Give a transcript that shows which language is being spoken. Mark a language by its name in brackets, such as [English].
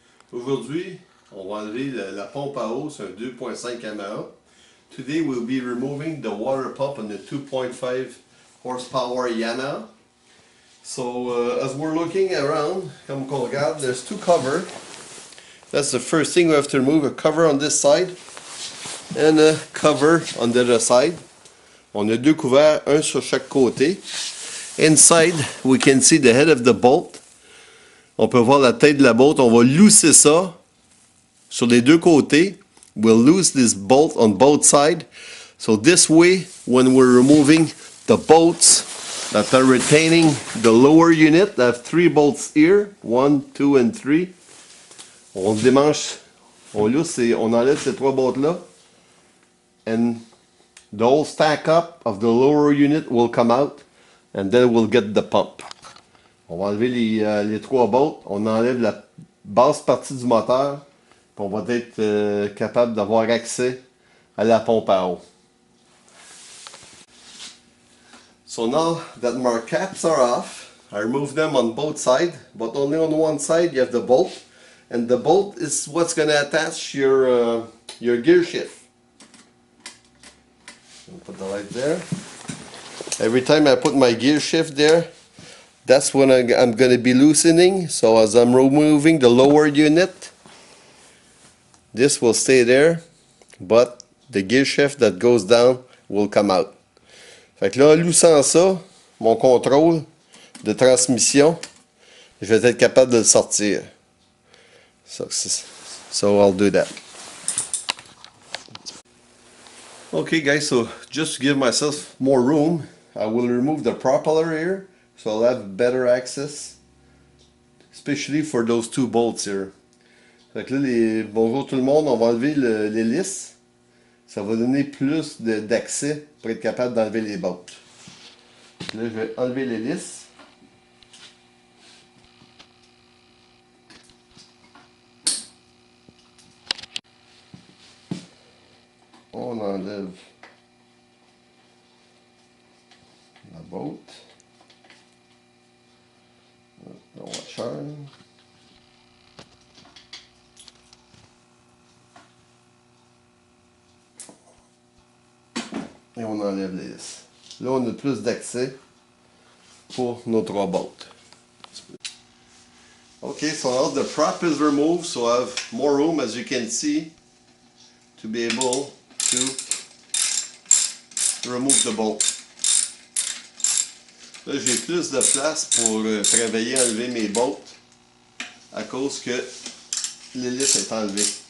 [French] Aujourd'hui, on va enlever la pompe à eau, c'est un 2.5 yamaha. [English] Today we'll be removing the water pump on the 2.5 horsepower Yamaha. So as we're looking around, [French] comme qu'on regarde, [English] there's two covers. That's the first thing we have to remove, a cover on this side and a cover on the other side. [French] On a deux couverts, un sur chaque côté. [English] Inside, we can see the head of the bolt. [French] On peut voir la tête de la bolt. On va lousser ça sur les deux côtés. [English] We'll loose this bolt on both sides. So this way, when we're removing the bolts that are retaining the lower unit, I have 3 bolts here. 1, 2, and 3. [French] On démanche, on lousse et on enlève ces 3 bolts-là. [English] And the whole stack up of the lower unit will come out. And then we'll get the pump. [French] On va enlever les 3 bolts, on enlève la basse partie du moteur, puis on va être capable d'avoir accès à la pompe à eau. [English] So now that my caps are off, I remove them on both sides, but only on one side you have the bolt, and the bolt is what's going to attach your gear shift. I'll put the light there. Every time I put my gear shift there, that's when I'm going to be loosening. So as I'm removing the lower unit, this will stay there, but the gear shift that goes down will come out. [French] Fait que là, en loussant ça, mon contrôle de transmission, je vais être capable de le sortir. [English] So I'll do that. Okay guys, so just to give myself more room, I will remove the propeller here. So I'll have better access, especially for those 2 bolts here. [French] Fait que là, bonjour tout le monde, on va enlever l'hélice. Ça va donner plus d'accès pour être capable d'enlever les bolts. Là, je vais enlever l'hélice. On enlève la bolt. [English] The washer. [French] Et on enlève l'hélice. Là, on a plus d'accès pour nos 3 bolts. [English] Okay, so now the prop is removed, so I have more room, as you can see, to be able to remove the bolt. [French] Là, j'ai plus de place pour travailler à enlever mes bolts à cause que l'hélice est enlevée.